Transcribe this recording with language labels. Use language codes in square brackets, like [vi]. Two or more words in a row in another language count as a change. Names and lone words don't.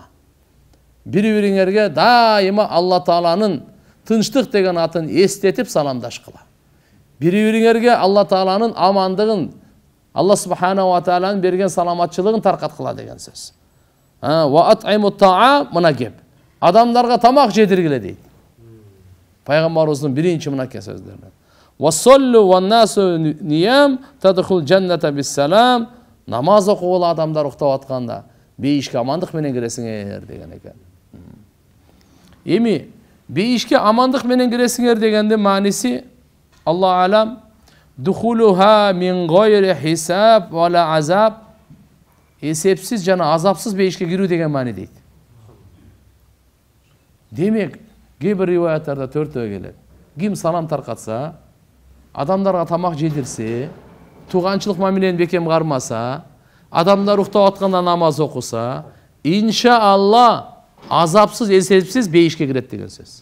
[ky] Бири-бириңерге дайыма Алла Тааланын тынчтык деген атын эстетип саламдашкыла. Бири-бириңерге Алла Тааланын амандыгын, Алла Субханаху ва Тааланын берген саламатчылыгын таркаткыла деген сөз. [ar] وأطعموا الطعام, мына кеп. [ky] Адамдарга тамак жедиргиле дейт. Пайгамбарыбыздын биринчи мынакей сөздөрү. [ar] وصلوا والناس نيام تدخلوا الجنة بسلام. [ky] Намаз окугула адамдар уктап атканда бейишке амандык менен киресиңер деген экен. Эми бейишке амандык менен киресиңер дегенде мааниси [ar] الله أعلم دخولها من غير حساب ولا عذاب, [ky] эсепсиз жана азапсыз бейишке кирүү деген маани дейт. Демек кээ бир риваяттарда төртөө келет. Ким салам таркатса, адамдарга тамак жедирсе, туганчылык мамилени бекем кармаса, адамдар уктап атканда намаз окуса, иншаалла азапсыз, эсепсиз бейишке кирет деген сөз.